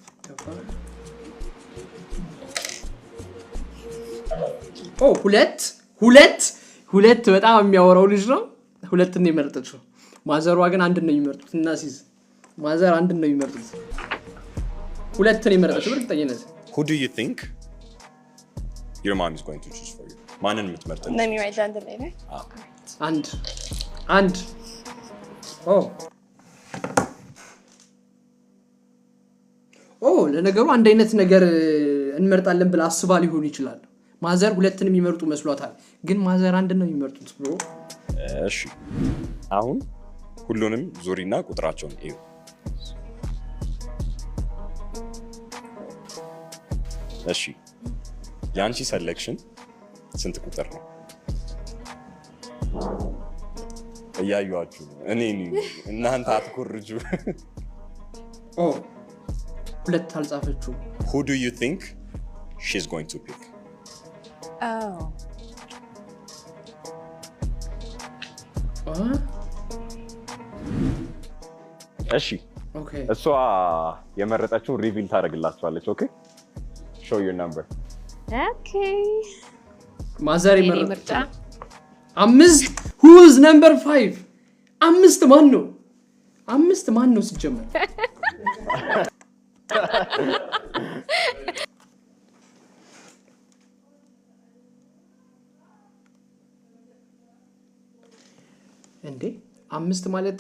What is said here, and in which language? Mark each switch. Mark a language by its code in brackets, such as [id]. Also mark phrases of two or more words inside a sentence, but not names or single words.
[am] ሁለት በጣም የሚያወራው ልጅ ነው ሁለት ነው የመረጠችው ማዘሯ ግን አንድ ነው የሚመርጡት እና ሲዝ ማዘር አንድ ነው የሚመርጡት ሁለት ነው የመረጠችው እርግጠኛነት [en] who do you think your mom is going to choose for you [am] ማንን የምትመርጠው [en] let me write down the name [am] አንድ ለነገሩ አንድ አይነት ነገር እንመርጣለን ብላ አስባ ሊሆን ይችላል ማዘር ሁለትን የሚመርጡ መስሏታል ግን ማዘር አንድ ነው የሚመርጡት ብሎ እሺ አሁን ሁሉንም ዙሪና ቁጥራቸውን እዩ እሺ ያንቺ ሴሌክሽን ስንት ቁጥር ነው እያዩአችሁ እኔ እናንተ አትኮርጁ ሁለት አልጻፈችው [en] who do you think she's going to pick [am] እሺ እሷ የመረጠችው ሪቪል ታደርግላችኋለች ኦኬ [en] show your number ኦኬ [am] ማዘር ይመረጣ 5 [en] who is number 5 [am] 5 ማን ነው ሲጀመር እንዴ 5 ማለት